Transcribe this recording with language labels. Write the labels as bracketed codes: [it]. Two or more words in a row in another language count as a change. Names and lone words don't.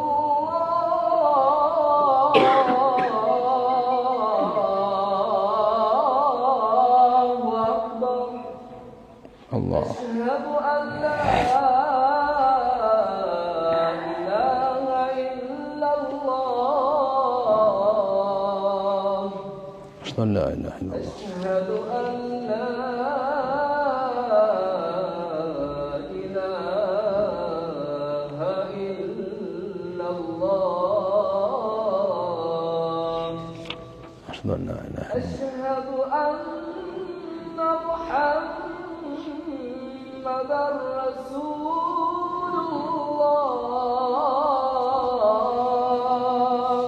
[ar] Allah. أشهد أن لا إله إلا الله. أشهد أن لا إله إلا الله. أشهد أن لا أشهد أن لا إله إلا الله. أشهد أن محمدًا رسول الله.